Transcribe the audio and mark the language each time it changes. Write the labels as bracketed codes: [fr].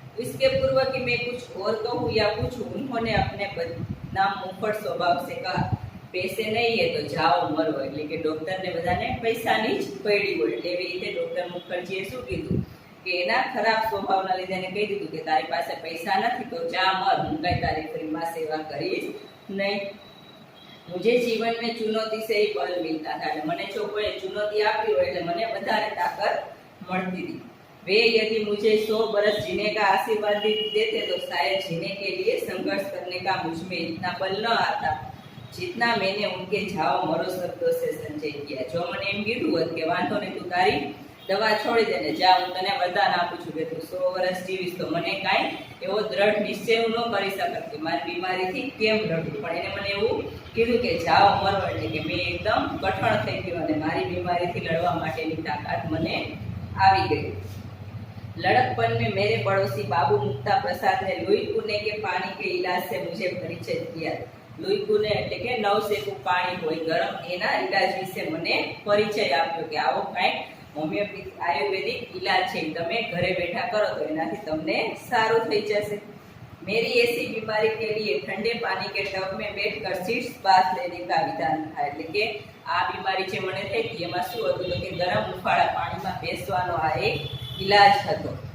[hi] इसके पूर्व कि मैं कुछ और कहूँ या पूछूं, उन्होंने अपने बदनाम मुंहफट स्वभाव से कहा, पैसे नहीं है तो जाओ मरो, [gu] એટલે કે ડોક્ટરને બધાને પૈસાની જ પડી હોય, એટલે એવી રીતે ડોક્ટર મુખર્જીએ શું કીધું કે એના ખરાબ સ્વભાવના લીધે એને કહી દીધું કે તારી પાસે પૈસા નથી તો જા મર, હું કઈ તારી ફ્રીમાં સેવા કરીશ નહીં। [hi] मुझे जीवन में चुनौती से ही बल मिलता था, [gu] એટલે મને જો કોઈ ચુનૌતી આપી હોય એટલે મને વધારે તાકાત મળતી હતી। [hi] वे यदि मुझे 100 बरस जीने का आशीर्वाद देते तो शायद जीने के लिए संघर्ष करने का मुझ में इतना बल न आता जितना मैंने उनके जाओ मरो शब्दों से संचय किया। [gu] जो मैंने एम कीधुं होत के वांधो नहीं, तू तारी दवा छोड़ी देने जा, हूँ तने वरदान आपું છું કે તું 100 વર્ષ જીવીશ, તો મને કાંઈ એવો દ્રઢ નિશ્ચય હું ન કરી શકત કે મારી બીમારીથી કેમ રડું, પણ એને મને એવું કીધું કે જાઓ મરો, એટલે કે મેં એકદમ કઠણ થઈ ગયો અને મારી બીમારીથી લડવા માટેની તાકાત મને આવી ગઈ। [hi] लड़कपन में मेरे पड़ोसी बाबू मुक्ता प्रसाद ने लुई कुने के पानी के इलाज से मुझे परिचय किया। [gu] लुई कुने એટલે કે નવસેકું પાણી હોય ગરમ, એના ઇલાજ વિશે મને પરિચય આપ્યો કે આવો કાંઈક હોમિયોપેથી આયુર્વેદિક इलाज છે, તમે ઘરે બેઠા કરો તો એનાથી તમને સારું થઈ જશે। [hi] मेरी ऐसी बीमारी के लिए ठंडे पानी के टब में बैठकर शीर्ष बाथ लेने का विधान था, [gu] એટલે કે આ બીમારી જે મને થઈ હતી એમાં શું હતું તો કે ગરમ ઉફાળા પાણીમાં બેસવાનો આ એક इलाज હતો।